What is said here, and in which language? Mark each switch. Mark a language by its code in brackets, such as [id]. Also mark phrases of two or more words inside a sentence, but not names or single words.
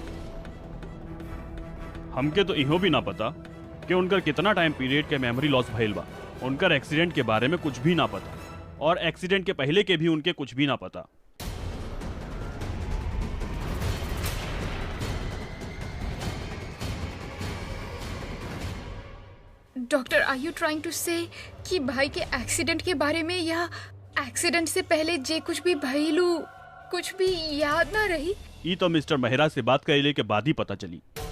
[bho] हमके तो इहो भी ना पता कि उनकर कितना [en] time period [bho] के [en] memory loss [bho] भइल बा। उनकर एक्सीडेंट के बारे में कुछ भी ना पता, और एक्सीडेंट के पहले के भी उनके कुछ भी ना पता। डॉक्टर, [en] are you trying to say [bho] कि भाई के एक्सीडेंट के बारे में या एक्सीडेंट से पहले जे कुछ भी भइलू कुछ भी याद ना रही? ई तो मिस्टर मेहरा से बात कइले के बाद ही पता चली।